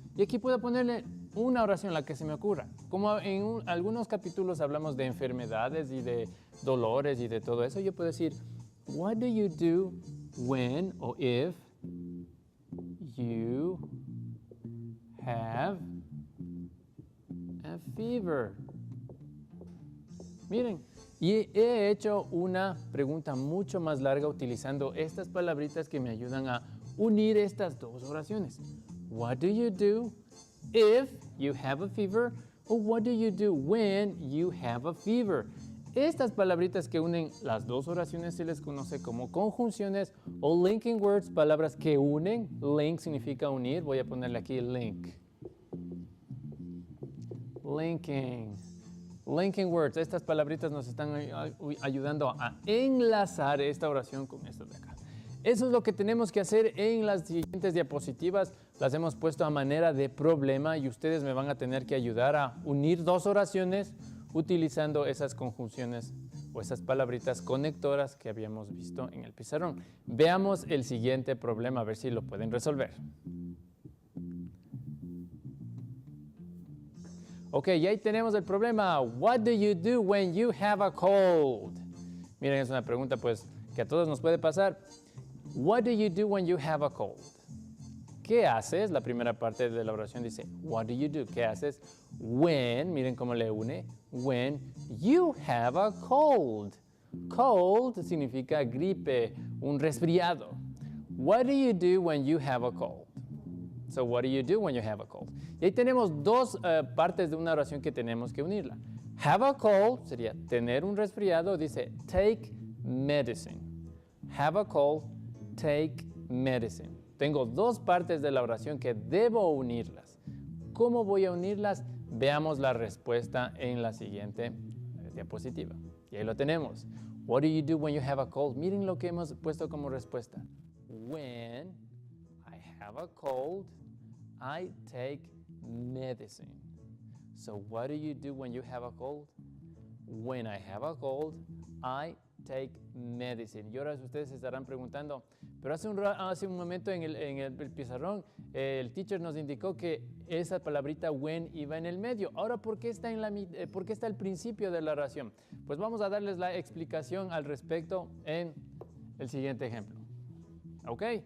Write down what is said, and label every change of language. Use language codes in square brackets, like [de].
[es] Y aquí puedo ponerle una oración, la que se me ocurra. Como en algunos capítulos hablamos de enfermedades y de dolores y de todo eso, yo puedo decir, [en] what do you do when or if you have a fever? [es] Miren, y he hecho una pregunta mucho más larga utilizando estas palabritas que me ayudan a unir estas dos oraciones. [en] What do you do if you have a fever? Or what do you do when you have a fever? [es] Estas palabritas que unen las dos oraciones se les conoce como conjunciones o linking words, palabras que unen. Link significa unir. Voy a ponerle aquí link. [en] Linking. Linking words. [es] Estas palabritas nos están ayudando a enlazar esta oración con esta de acá. Eso es lo que tenemos que hacer en las siguientes diapositivas. Las hemos puesto a manera de problema y ustedes me van a tener que ayudar a unir dos oraciones utilizando esas conjunciones o esas palabritas conectoras que habíamos visto en el pizarrón. Veamos el siguiente problema, a ver si lo pueden resolver. Ok, y ahí tenemos el problema. [en] What do you do when you have a cold? [es] Miren, es una pregunta pues que a todos nos puede pasar. [en] What do you do when you have a cold? [es] ¿Qué haces? La primera parte de la oración dice, [en] what do you do? [es] ¿Qué haces? [en] When, [es] miren cómo le une, [en] when you have a cold. [es] Cold significa gripe, un resfriado. [en] What do you do when you have a cold? So, what do you do when you have a cold? [es] Y ahí tenemos dos partes de una oración que tenemos que unirla. Have a cold sería tener un resfriado, dice [en] take medicine. Have a cold, take medicine. [es] Tengo dos partes de la oración que debo unirlas. ¿Cómo voy a unirlas? Veamos la respuesta en la siguiente diapositiva. Y ahí lo tenemos. [en] What do you do when you have a cold? [es] Miren lo que hemos puesto como respuesta. [en] When I have a cold, I take medicine. So what do you do when you have a cold? When I have a cold, I take medicine. [es] Y ahora ustedes se estarán preguntando, pero hace un momento en el pizarrón el teacher nos indicó que esa palabrita when iba en el medio. Ahora, ¿por qué está al principio de la oración? Pues vamos a darles la explicación al respecto en el siguiente ejemplo. ¿Ok?